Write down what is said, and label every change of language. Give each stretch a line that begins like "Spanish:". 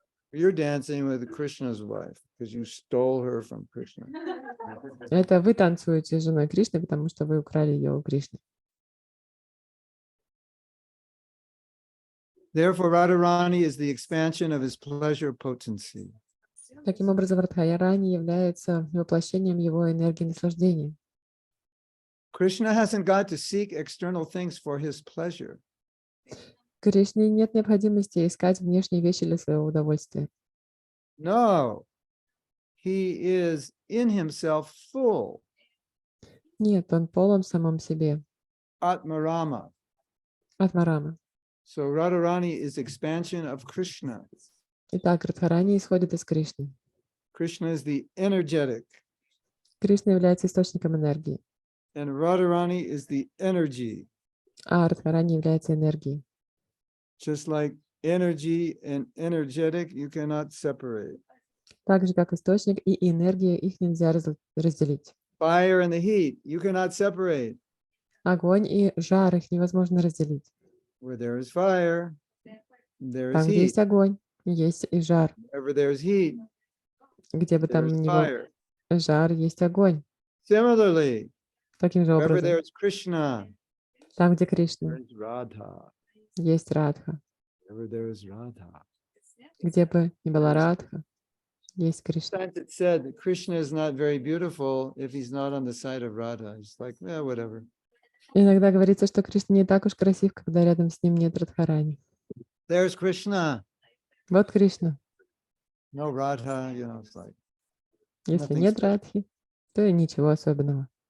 English: You're dancing with Krishna's wife because you stole her from Krishna.
Russian: Это вы танцуете с женой Кришны, потому что вы украли ее у Кришны.
English: Therefore, Radharani is the expansion of his pleasure potency.
Russian: Таким образом, Радхарани является воплощением его энергии наслаждения.
English: Krishna hasn't got to seek external things for his pleasure.
Russian: Кришне нет необходимости искать внешние вещи для своего удовольствия.
English: No, he is in himself full.
Russian: Нет, он полон в самом себе.
English: Atmarama.
Russian: Атмарама.
English: So Radharani is expansion of Krishna.
Russian: Итак, Радхарани исходит из Кришны.
English: Krishna is the energetic.
Russian: Кришна является источником энергии.
English: And Radharani is the energy.
Russian: А Радхарани является энергией.
English: Just like energy and energetic, you cannot separate.
Russian: Так же, как источник и энергия, их нельзя разделить.
English: Fire and the heat, you cannot separate.
Russian: Огонь и жар, их невозможно разделить.
English: Where there is fire, there is
Russian: Там, где
English: heat.
Russian: есть огонь, есть и жар.
English: Wherever there is heat,
Russian: Где бы
English: there
Russian: там
English: is
Russian: ни был
English: fire.
Russian: жар, есть огонь.
English: Similarly,
Russian: Таким же
English: wherever
Russian: образом,
English: there is Krishna,
Russian: там, где
English: there
Russian: Кришна,
English: is Radha.
Russian: есть Радха.
English: Wherever there is Radha.
Russian: Где бы ни была Радха, есть Кришна.
English: Sometimes it's said that Krishna is not very beautiful if he's not on the side of Radha. It's like, whatever.
Russian: Иногда говорится, что Кришна не так уж красив, когда рядом с ним нет Радхарани.
English: There's Krishna.
Russian: Вот Кришна.
English: No Radha, it's like.
Russian: Если
English: Nothing
Russian: нет
English: special.
Russian: Радхи, то и ничего особенного.